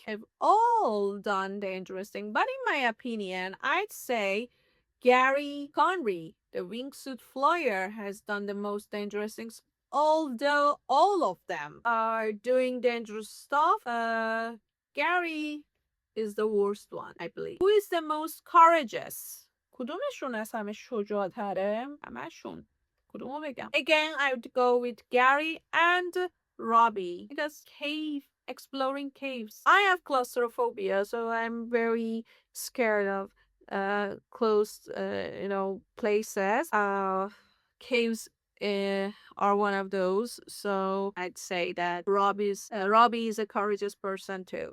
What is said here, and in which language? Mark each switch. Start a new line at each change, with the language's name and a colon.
English: Have all done dangerous thing, but in my opinion, I'd say Gary Conry, the wingsuit flyer, has done the most dangerous things. Although all of them are doing dangerous stuff, Gary is the worst one, I believe. Who is the most courageous?
Persian: کدومشون از همه شجاع‌تره؟ همشون. کدومو بگم؟
English: Again, I would go with Gary and Robbie. Because exploring caves. I have claustrophobia, so I'm very scared of closed, places. Caves are one of those, so I'd say that Robbie is a courageous person too.